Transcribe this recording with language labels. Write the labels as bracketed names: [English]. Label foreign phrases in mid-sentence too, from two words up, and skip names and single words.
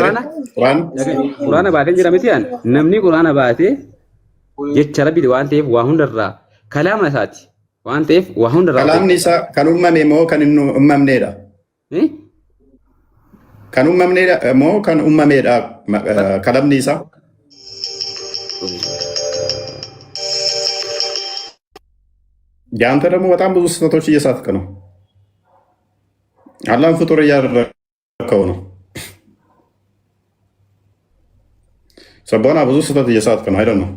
[Oromo] quraana baatan jira miti namni quraana baatee jecha rabbiiti waan ta'eef waa hundarraa kalaama isaati waan ta'eef waa hundarraa kalaamni isaa kan uumame moo kan hin uumamneedha kan uumamneedha moo kan uumameedha kalamni isaa [Amharic] ያንተ ደግሞ በጣም ብዙ ስህተቶች እየሳትክ ነው። አላህን ፍጡር እያደረከው ነው። ሰቦና ብዙ ስህተት እየሳትክ ነው አይደል ነው?